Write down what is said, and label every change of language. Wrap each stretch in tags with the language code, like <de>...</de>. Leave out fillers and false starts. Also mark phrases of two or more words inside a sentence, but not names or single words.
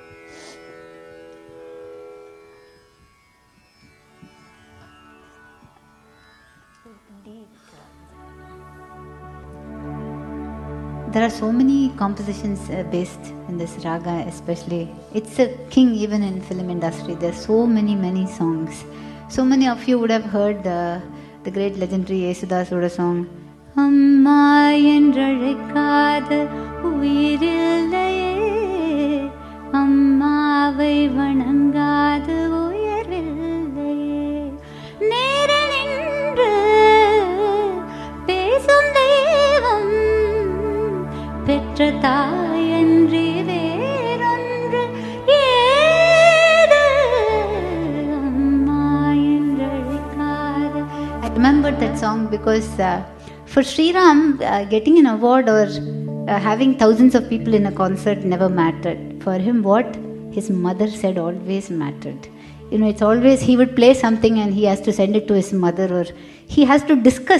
<en>There are so many compositions based in this raga, especially. It's a king even in film industry. There are so many songs. So many of you would have heard the great legendary Yesudasoda song,</en> <ta>அம்மா என்றழைக்காத உயிரில்லையே, அம்மாவை வணங்காத உயரில்லையே, நேரில் நின்று பேசும் தெய்வம், பெற்ற தாயன்றி வேறொன்று ஏது அம்மா என்றழைக்காத.</ta> <en>I remembered that song because for Sriram, getting an award or having thousands of people in a concert never mattered. For him, what his mother said always mattered. You know, it's always he would play something and he has to send it to his mother, or he has to discuss.</en>